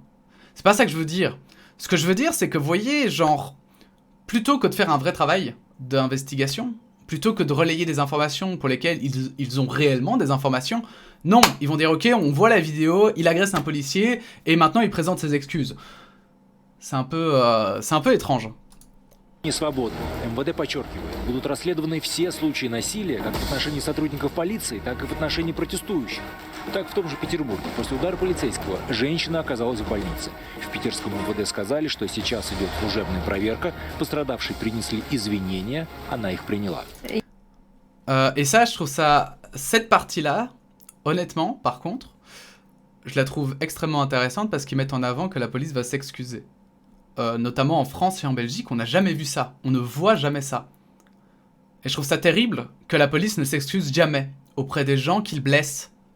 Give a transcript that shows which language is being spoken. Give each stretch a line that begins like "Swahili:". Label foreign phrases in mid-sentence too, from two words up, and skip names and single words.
French: C'est pas ça que je veux dire. Ce que je veux dire, c'est que vous voyez, genre, plutôt que de faire un vrai travail d'investigation, plutôt que de relayer des informations pour lesquelles ils ont réellement des informations, non, ils vont dire, ok, on voit la vidéo, il agresse un policier, et maintenant il présente ses excuses. C'est un peu étrange.
Russian: Свободны. МВД подчеркивает, будут расследованы все случаи насилия, как в отношении сотрудников полиции, так и в отношении протестующих. Так в том же Петербурге. После удара полицейского женщина оказалась в больнице. В питерском МВД сказали, что сейчас идет служебная проверка. Пострадавшие принесли извинения, она их приняла.
French: Et ça, je trouve ça... Cette partie-là, honnêtement, par contre, je la trouve extrêmement intéressante parce qu'ils mettent en avant que la police va s'excuser. Notamment en France et en Belgique, on n'a jamais vu ça. On ne voit jamais ça. Et je trouve ça terrible que la police ne s'excuse jamais auprès des gens qu'ils blessent.